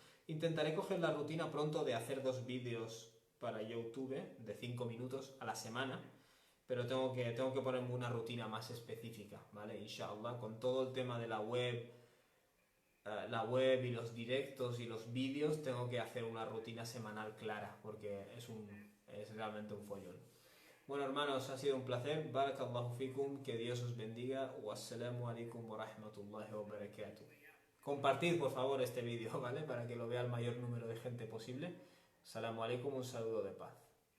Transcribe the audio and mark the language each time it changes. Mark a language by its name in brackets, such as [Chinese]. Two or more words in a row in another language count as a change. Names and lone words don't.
[Spanish] Intentaré coger la rutina pronto de hacer 2 vídeos para YouTube de 5 minutos a la semana, pero tengo que ponerme una rutina más específica, ¿vale? Inshallah, con todo el tema de la web y los directos y los vídeos, tengo que hacer una rutina semanal clara, porque es realmente un follón. Bueno, hermanos, ha sido un placer. [Arabic] بارك الله فيكم, [Spanish] que Dios os bendiga. [Arabic] والسلام عليكم ورحمة الله وبركاته. [Spanish] Compartid, por favor, este vídeo, ¿vale? Para que lo vea el mayor número de gente posible. [Arabic] السلام عليكم, [Spanish] un saludo de paz.